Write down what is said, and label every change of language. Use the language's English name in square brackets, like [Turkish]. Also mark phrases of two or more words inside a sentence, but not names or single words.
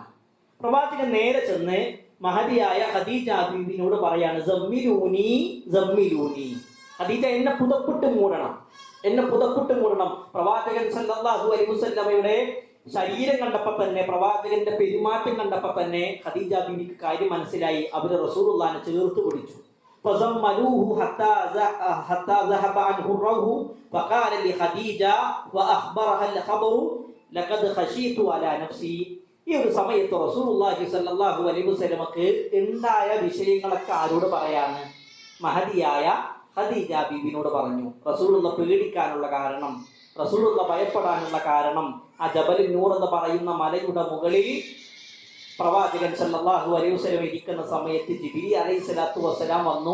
[Malayalam] പ്രവാചകൻ നേരെ ചെന്ന് മഹദിയായ ഖദീജ ബീവിനോട് പറയാണ്, [Arabic] زملوني زملوني, [Malayalam] ഖദീജ എന്നെ പുതപ്പിട്ട് മൂടണം, എന്നെ പുതപ്പിട്ട് മൂടണം. പ്രവാചകൻ [Arabic] صلى الله عليه [Malayalam] വസല്ലമയുടെ ശരീരം കണ്ടപ്പോൾ തന്നെ, പ്രവാചകന്റെ പെരുമാറ്റം കണ്ടപ്പോൾ തന്നെ ഖദീജ ബീവിക്ക് കാര്യം മനസ്സിലായി. അവര് റസൂലുള്ളാഹിനെ ചേർത്ത് പിടിച്ചു. [Arabic] فزملوه حتى ذهب عنه الروح فقال لخديجة وأخبرها الخبر لقد خشيت على نفسي. [Malayalam] ഈ ഒരു സമയത്ത് റസൂലുള്ളാഹി [Arabic] صلى الله عليه [Malayalam] വസല്ലമക്ക് ഉണ്ടായ വിഷയങ്ങളൊക്കെ ആരോട് പറയാണ്? മഹദിയായ ഖദീജ ബീവിനോട് പറഞ്ഞു. റസൂലുള്ള പേടിക്കാനുള്ള കാരണം, റസൂലുള്ള ഭയപ്പെടാനുള്ള കാരണം, ആ ജബലുൻ നൂർ എന്ന് പറയുന്ന മലയുടെ മുകളിൽ പ്രവാചകൻ [Arabic] صلى الله عليه وسلم [Malayalam] ഇരിക്കുന്ന സമയത്ത് ജിബ്രീൽ [Arabic] عليه الصلاة والسلام [Malayalam] വന്നു.